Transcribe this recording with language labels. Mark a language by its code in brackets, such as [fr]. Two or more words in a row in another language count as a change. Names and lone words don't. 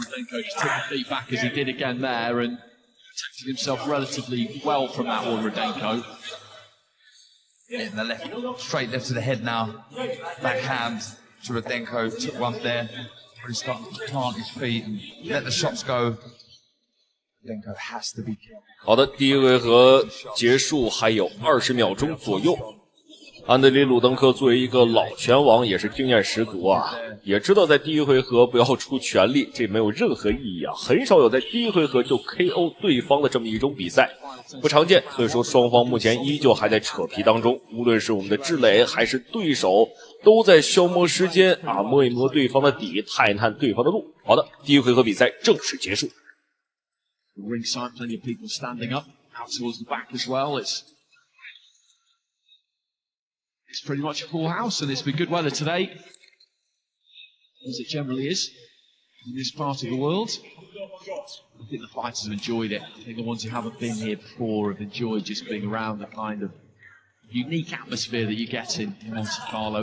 [en] Rudenko just took the feet back as he did again there and protected himself relatively well from that one, Rudenko. In the left, straight left to the head now. Backhand to Rudenko, took one there. Really starting to plant his feet and let the shots go. Rudenko has to be careful. [zh] 好的，第一回合結束還有20秒鐘左右。安德里·魯登科作為一個老拳王，也是經驗十足啊，也知道在第一回合不要出全力，這沒有任何意義啊，很少有在第一回合就 KO 對方的這麼一種比賽，不常見，所以說雙方目前依舊還在扯皮當中，無論是我們的志磊還是對手，都在消磨時間摸一摸對方的底，探一探對方的路。好的，第一回合比賽正式結束。 [en] Ringside, plenty of people standing up, out towards the back as well. It's pretty much a full house, and it's been good weather today, as it generally is in this part of the world. I think the fighters have enjoyed it. I think the ones who haven't been here before have enjoyed just being around the kind of unique atmosphere that you get in Monte Carlo.